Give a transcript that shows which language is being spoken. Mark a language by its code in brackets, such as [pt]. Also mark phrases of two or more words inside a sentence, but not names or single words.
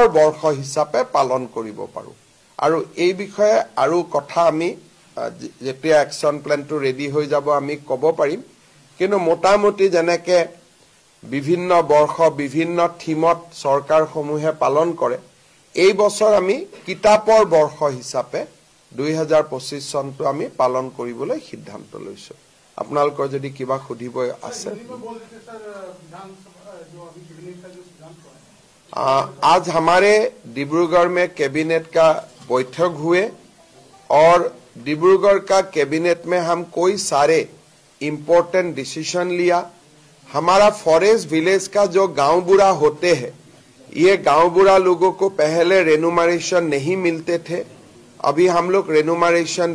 [as] বৰ্ষ হিচাপে পালন কৰিব পাৰো আৰু এই বিষয়ে আৰু কথা আমি যেতিয়া একচন প্লেনটো ৰেডি হৈ যাব আমি ক'ব পাৰিম কিন্তু মোটামুটি যেনেকে বিভিন্ন বৰ্ষ বিভিন্ন থিমত চৰকাৰসমূহে পালন কৰে এই বছৰ আমি কিতাপৰ বৰ্ষ হিচাপে 2025 চনটো আমি পালন কৰিবলৈ সিদ্ধান্ত লৈছো আপোনালোকৰ যদি কিবা খুদিব আছে [hi] आज हमारे डिब्रूगढ़ में कैबिनेट का बैठक हुए और डिब्रूगढ़ का कैबिनेट में हम कोई सारे [en] important decision [hi] लिया हमारा [en] forest village [hi] का जो गांव बुढ़ा होते हैं ये गांव बुढ़ा लोगों को पहले रेनुमरेशन नहीं मिलते थे अभी हम लोग रेनुमरेशन